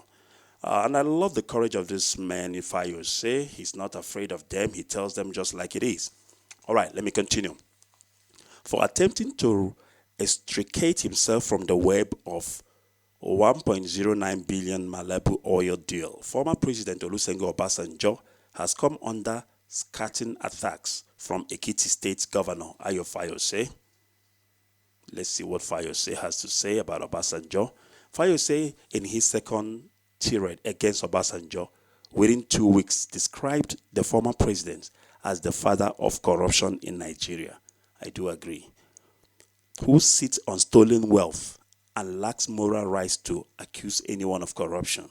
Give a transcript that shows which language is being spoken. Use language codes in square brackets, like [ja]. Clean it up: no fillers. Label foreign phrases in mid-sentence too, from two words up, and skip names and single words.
[en] And I love the courage of this man, if I would say. He's not afraid of them. He tells them just like it is. All right, let me continue. For attempting to extricate himself from the web of 1.09 billion Malabu oil deal, former President Olusegun Obasanjo has come under scathing attacks from Ekiti State Governor Ayo Fayose. Let's see what Fayose has to say about Obasanjo. Fayose, in his second tirade against Obasanjo, within 2 weeks, described the former president as the father of corruption in Nigeria. I do agree. Who sits on stolen wealth and lacks moral rights to accuse anyone of corruption.